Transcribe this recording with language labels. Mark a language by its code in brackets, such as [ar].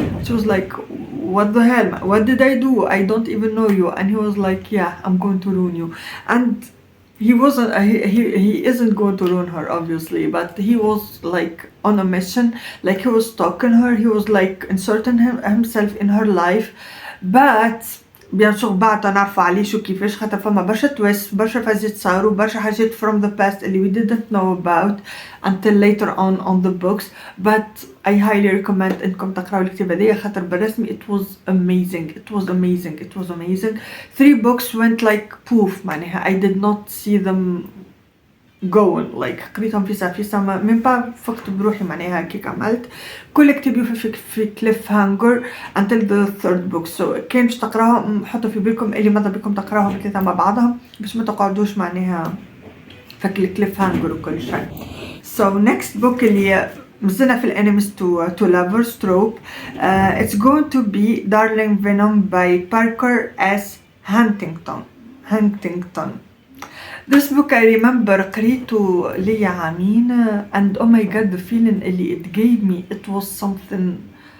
[en] She was like, what the hell, what did I do? I don't even know you. And he was like, yeah, I'm going to ruin you. And he wasn't he isn't going to ruin her obviously, but he was like on a mission. Like he was stalking her, he was like inserting himself in her life. But [ar] بيان سور بعد نعرفوا علاش وكيفاش، خاطر فما برشا تويست، برشا فازات صاروا، برشا حاجات [en] from the past [ar] اللي [en] we didn't know about until later on the books. But I highly recommend [ar] انكم تقراو الكتاب هذايا، خاطر بالرسمي [en] it was amazing. 3 books went like poof [ar] معناها [en] I did not see them going, like [ar] قريتهم في ساعة من با فقت بروحي معناها كيك عملت. كل كتاب يوفي في كليف هانجر [en] until the third book. [ar] So كان باش تقراهم حطوا في بالكم اللي ماذا بكم تقراهم الثلاثة مع بعضهم باش ما تقعدوش معناها فك الكليف هانجر وكل شيء. [en] So next book [ar] اللي مزلنا في [en] enemies to lovers trope, it's going to be Darling Venom by Parker S. Huntington. This book I remember [ar] قريته لي عامين, [en] and oh my god, the feeling [ar] اللي [en] it gave me, it was something.